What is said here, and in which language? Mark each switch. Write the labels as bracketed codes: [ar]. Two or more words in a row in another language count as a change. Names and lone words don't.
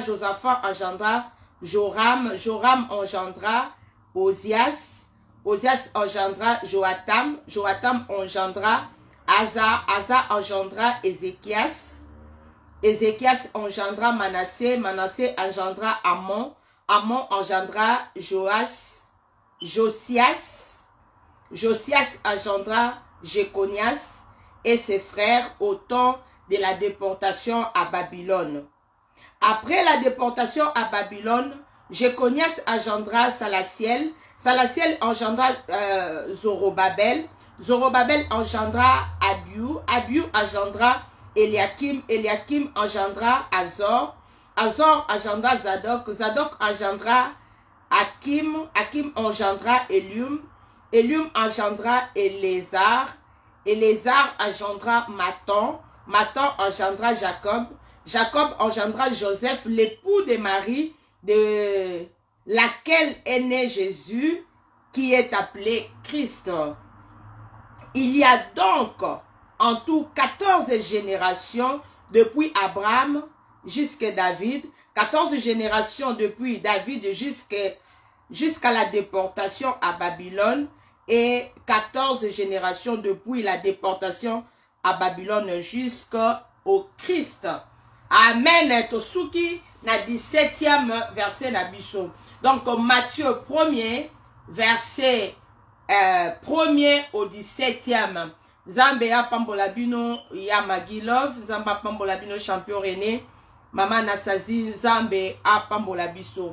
[fr] Josaphat engendra Joram, Joram engendra Osias, Osias engendra Joatam, Joatam engendra Asa, Asa engendra Ézéchias, Ézéchias engendra Manassé, Manassé engendra Amon, Amon engendra Joas, Josias, Josias engendra Jéconias et ses frères au temps de la déportation à Babylone. Après la déportation à Babylone, Jéconias engendra Salatiel, Salatiel engendra Zorobabel, Zorobabel engendra Abiu, Abiu engendra Eliakim, Eliakim engendra Azor, Azor engendra Zadok, Zadok engendra Hakim, Hakim engendra Elium, Elium engendra Élézar, Élézar engendra Maton, Maton engendra Jacob, Jacob engendra Joseph, l'époux de Marie, de laquelle est né Jésus, qui est appelé Christ. Il y a donc en tout 14 générations depuis Abraham jusqu'à David, 14 générations depuis David jusqu'à la déportation à Babylone, et 14 générations depuis la déportation à Babylone jusqu'au Christ. Amen. [ln] Tosuki na 17e verset na biso. [fr] Donc Matthieu 1er verset 1er au 17e. [ln] Zambe ya pambola bino ya Magilov, Zamba pambola bino champion René, Mama Nasazi Zambe a pambola biso.